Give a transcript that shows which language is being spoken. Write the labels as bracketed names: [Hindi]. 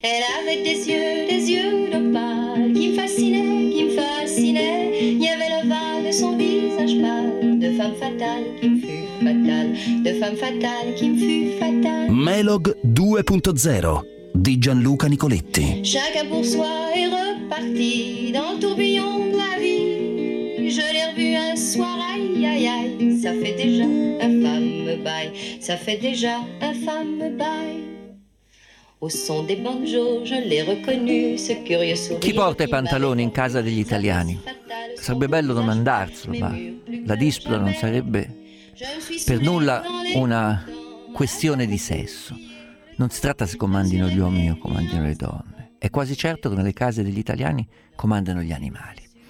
[French] avec des yeux d'opale, qui me fascinait, il y avait l'ovale de son visage pâle, de femme fatale qui me fut fatale, de femme fatale qui me fut fatale. [Italian] Melog 2.0 di Gianluca Nicoletti. [French] Chacun pour soi est reparti dans le tourbillon de la vie. Je l'ai revu un soir, aïe aïe aïe, ça fait déjà un femme bail, ça fait déjà un femme bail. Au son des banjos, je l'ai reconnu, ce curieux sourire. [Italian] Chi porta i pantaloni in casa degli italiani? Sarebbe bello domandarselo, ma la disputa non sarebbe per nulla una questione di sesso. Non si tratta se comandino gli uomini o comandino le donne. È quasi certo che nelle case degli italiani comandano gli animali.